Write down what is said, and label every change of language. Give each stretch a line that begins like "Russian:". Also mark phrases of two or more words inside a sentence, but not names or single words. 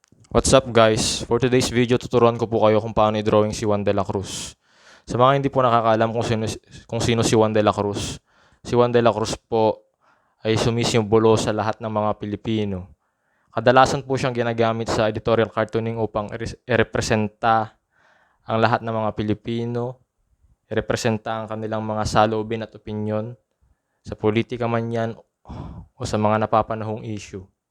English: What's up guys? For today's video,
Filipino: tuturuan ko po kayo kung paano i-drawing si Juan de la Cruz. Sa mga hindi po nakakaalam kung sino si Juan de la Cruz, si Juan de la Cruz po ay sumisimbolo sa lahat ng mga Pilipino. Kadalasan po siyang ginagamit sa
English: editorial cartooning
Filipino: upang i-representa ang lahat ng mga Pilipino, i-representa ang kanilang mga saloobin at opinyon sa politika man yan o sa mga napapanahong issue.